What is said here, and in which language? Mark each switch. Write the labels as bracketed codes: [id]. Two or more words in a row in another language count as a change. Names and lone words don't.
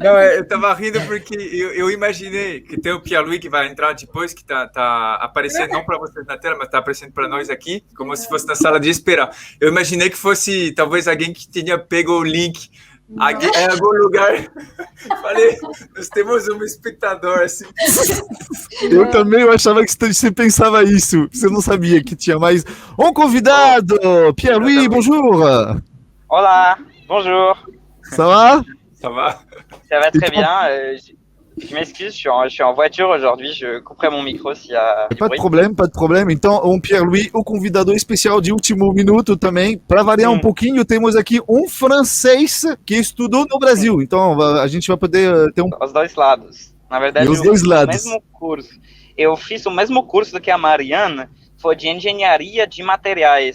[pt] Não, eu tava rindo porque eu imaginei que tem o Pierre-Louis que vai entrar depois, que tá aparecendo, não para vocês na tela, mas tá aparecendo para nós aqui, como se fosse na sala de espera. Eu imaginei que fosse talvez alguém que tinha pego o link em algum lugar. Falei, nós temos um espectador assim. Eu também achava que você pensava isso. Você não sabia que tinha mais um convidado. [fr] Pierre-Louis, bonjour. [pt] Olá, bonjour. [fr] Ça va? Ça va? Ça va très bien. Je m'excuse, je suis en voiture aujourd'hui. Je couperai mon micro s'il y a du Pas de bruit. [pt] problema, [fr] pas de [pt] problema. Então, o Pierre-Louis, o convidado especial de último minuto também. Para variar um pouquinho, temos aqui um francês que estudou no Brasil. Então, a gente vai poder ter um... Os dois lados. Na verdade, E os dois lados. O mesmo curso. Eu fiz o mesmo curso do que a Mariana, foi de engenharia de materiais.